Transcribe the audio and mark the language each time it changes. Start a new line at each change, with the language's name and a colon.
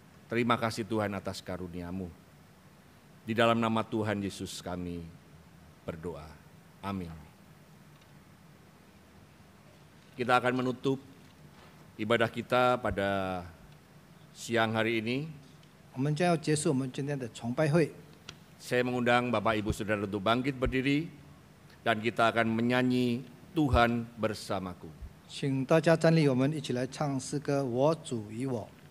Indonesian: Terima kasih Tuhan atas karunia-Mu. Di dalam nama Tuhan Yesus kami berdoa. Amin. Kita akan menutup ibadah kita pada siang hari ini.
Chinese: 我们将要结束我们今天的崇拜会。
Indonesian: Saya mengundang Bapak Ibu Saudara untuk bangkit berdiri dan kita akan menyanyi Tuhan bersamaku.
Chinese: 请大家站立，我们一起来唱诗歌《我主与我》。